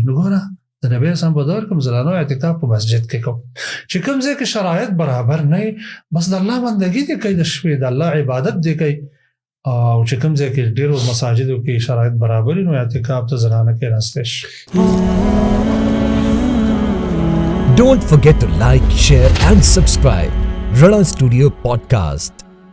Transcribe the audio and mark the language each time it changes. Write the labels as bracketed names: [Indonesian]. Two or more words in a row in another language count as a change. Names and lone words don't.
[Pashto] نو ګوره د نبی سم په دور کې زنانو اعتکاف په مسجد کې کوي چې کوم ځای کې شرایط برابر نه بس د الله بندګي دي کوي، د شپې د الله عبادت دي کوي، او چې کوم ځای کې ډیرو مساجدو کې شرایط برابر نو اعتکاف ته زنانه کې راستش. [English] Don't forget to like, share and subscribe. Rana Studio Podcast.